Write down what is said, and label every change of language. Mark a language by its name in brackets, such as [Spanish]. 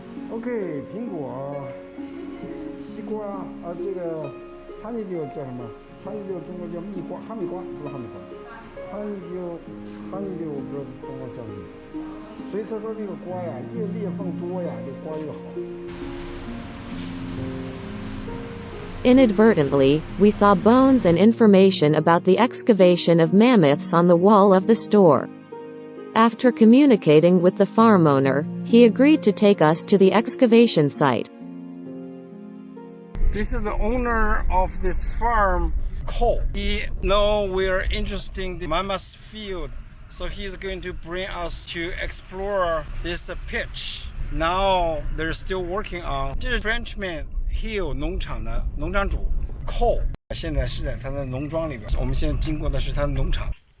[Chinese] OK， 苹果、西瓜啊，这个哈尼就叫什么？哈尼就中国叫蜜瓜，哈密瓜不是哈密瓜，哈尼就我不知道中国叫什么。所以他说这个瓜呀，越裂缝多呀，这瓜越好。 [English] Inadvertently, we saw bones and information about the excavation of mammoths on the wall of the store. After communicating with the farm owner, he agreed to take us to the excavation site. This is the owner of this farm, Cole. He know we're interested in the mammoth field, so he's going to bring us to explore this pitch. Now they're still working on. [Chinese] 这是 Frenchman Hill 农场的农场主 Cole， 现在是在他的农庄里边。我们现在经过的是他的农场。